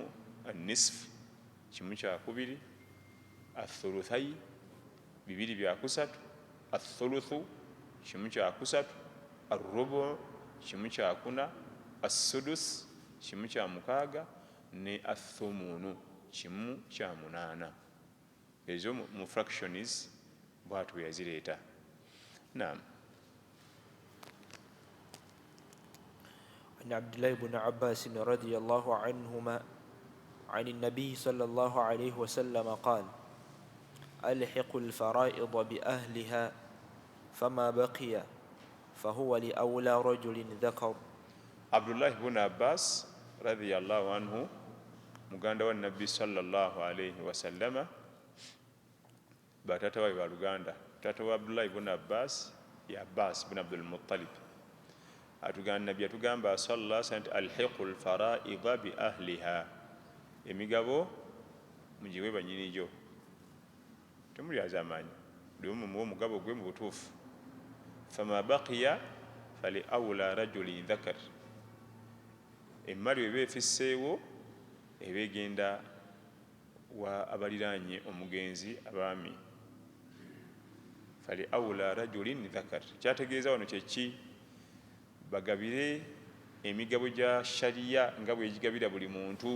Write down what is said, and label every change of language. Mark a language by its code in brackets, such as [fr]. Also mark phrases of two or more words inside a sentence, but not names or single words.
[lg] anisf kimu kyakubiri athuluthayi 2/3 athuluthu kimu kyakusatu arrubu kimu kyakuna assudus kimu kya 6 ne athumunu kimu kya 8 ezo mu fractions bwatu yazireeta naam [ar] عن عبد الله بن عباس رضي الله عنهما عن النبي صلى الله عليه وسلم قال ألحق الفرائض بأهلها فما بقي فهو لأولى رجل ذكر. [lg] Abdullah ibn Abbas [ar] رضي الله عنه [lg] muganda wa Nabbi [ar] صلى الله عليه وسلم [lg] batata wa Luganda. Tata wa Abdullah ibn Abbas ya Abbas ibn Abdul Muttalib atuganda Nabbi atugamba [ar] صلى الله عليه ألحقوا الفرائض بأهلها, [lg] emigabo mujiwe banyinijo temuli azamanyi ndimu mu mugabo gwe mu butuufu. [ar] فما بقي فلأولى رجل ذكر, [lg] emmali ebe efisseewo ebegenda wa abaliranye omugenzi abaami. [ar] فلأولى رجل ذكر [lg] kyategeeza wano kyeki bagabire emigabo gya shariya nga bwegigabira buli muntu.